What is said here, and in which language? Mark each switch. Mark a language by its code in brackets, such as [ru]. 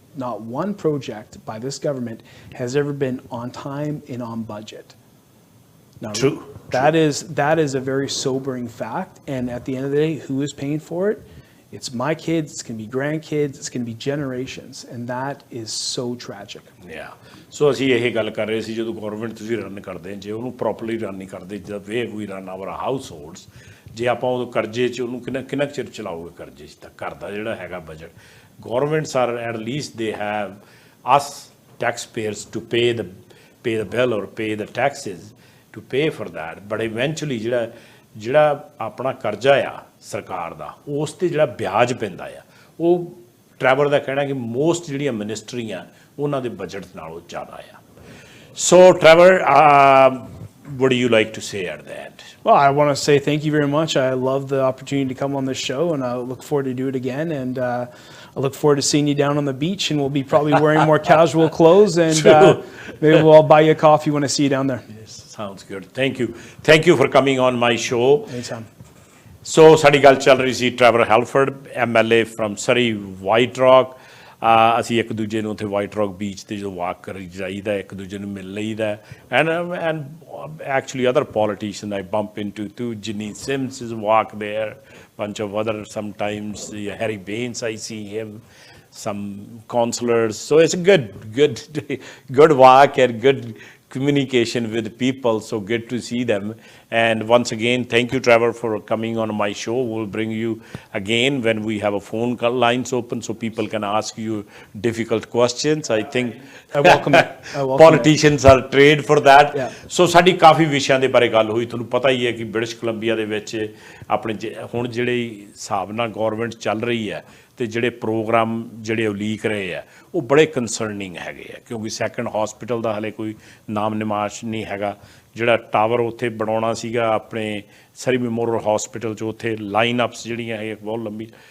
[en] Not one project by this government has ever been on time and on budget. Now, True. That is a very sobering fact. And at the end of the day, who is paying for it? It's my kids, it's going to be grandkids, it's going to be generations, and that is so tragic. Yeah. [pa] So ਅਸੀਂ ਇਹ ਗੱਲ ਕਰ ਰਹੇ ਸੀ ਜਦੋਂ government ਤੁਸੀਂ run ਕਰਦੇ ਜੇ ਉਹਨੂੰ ਪ੍ਰੋਪਰਲੀ ਰਨ ਨਹੀਂ ਕਰਦੇ [en] ਜਦ way we run our households [pa] ਜੇ ਆਪਾਂ ਉਹ ਕਰਜ਼ੇ 'ਚ ਉਹਨੂੰ ਕਿੰਨਾ ਚਿਰ ਚਲਾਓਗੇ ਕਰਜ਼ੇ 'ਚ ਤਾਂ ਘਰ ਦਾ ਜਿਹੜਾ ਹੈਗਾ budget [en] governments are at least they have us taxpayers to pay the bill or pay the taxes to pay for that, but eventually [pa] ਜਿਹੜਾ ਆਪਣਾ ਕਰਜ਼ਾ ਆ ਸਰਕਾਰ ਦਾ ਉਸ 'ਤੇ ਜਿਹੜਾ ਵਿਆਜ ਪੈਂਦਾ ਆ ਉਹ ਟਰੈਵਰ ਦਾ ਕਹਿਣਾ ਕਿ ਮੋਸਟ ਜਿਹੜੀਆਂ ਮਿਨਿਸਟਰੀਆਂ ਉਹਨਾਂ ਦੇ ਬਜਟ ਨਾਲੋਂ ਜ਼ਿਆਦਾ ਆ ਸੋ Traverse [en] what do you like to say at the end? Well, I want to say thank you very much. I love the opportunity to come on this show, and I look forward to do it again. And I look forward to seeing you down on the beach, and we'll be probably wearing more casual clothes, and maybe we'll buy you a coffee when I see you down there. Yes, sounds good. Thank you for coming on my show. Anytime. [pa] So ਸਾਡੀ ਗੱਲ ਚੱਲ ਰਹੀ ਸੀ Traverse ਹੈਲਫਰਡ MLA from Surrey White Rock. ਅਸੀਂ ਇੱਕ ਦੂਜੇ ਨੂੰ ਉੱਥੇ white rock beach 'ਤੇ ਜਦੋਂ ਵਾਕ ਕਰੀ ਜਾਈਦਾ ਇੱਕ ਦੂਜੇ ਨੂੰ ਮਿਲ ਲਈਦਾ and [en] actually other politicians I bump into too. Ginny Sims is walk there, bunch of other sometimes Harry Baines I see him, some councillors. So it's a good walk and good communication with people, so good to see them. And once again, thank you Trevor for coming on my show. We'll bring you again when we have a phone call lines open so people can ask you difficult questions. I think I welcome it. Politicians are trained for that. [pa] So ਸਾਡੀ ਕਾਫੀ ਵਿਸ਼ਿਆਂ ਦੇ ਬਾਰੇ ਗੱਲ ਹੋਈ ਤੁਹਾਨੂੰ ਪਤਾ ਹੀ ਹੈ ਕਿ ਬ੍ਰਿਟਿਸ਼ ਕੋਲੰਬੀਆ ਦੇ ਵਿੱਚ ਆਪਣੇ ਹੁਣ ਜਿਹੜੇ ਹਿਸਾਬ ਨਾਲ ਗਵਰਨਮੈਂਟ ਚੱਲ ਰਹੀ ਹੈ ਤੇ ਜਿਹੜੇ ਪ੍ਰੋਗਰਾਮ ਜਿਹੜੇ ਉਲੀਕ ਰਹੇ ਆ ਉਹ ਬੜੇ ਕੰਸਰਨਿੰਗ ਹੈਗੇ ਆ ਕਿਉਂਕਿ ਸੈਕੰਡ ਹਸਪੀਟਲ ਦਾ ਹਲੇ ਕੋਈ ਨਾਮ ਨਿਮਾਸ਼ ਨਹੀਂ ਹੈਗਾ ਜਿਹੜਾ ਟਾਵਰ ਉੱਥੇ ਬਣਾਉਣਾ ਸੀਗਾ ਆਪਣੇ ਸਰੀ ਮੈਮੋਰੀਅਲ ਹਸਪੀਟਲ 'ਚ ਉੱਥੇ ਲਾਈਨ ਅਪਸ ਜਿਹੜੀਆਂ ਹੈ ਬਹੁਤ ਲੰਬੀ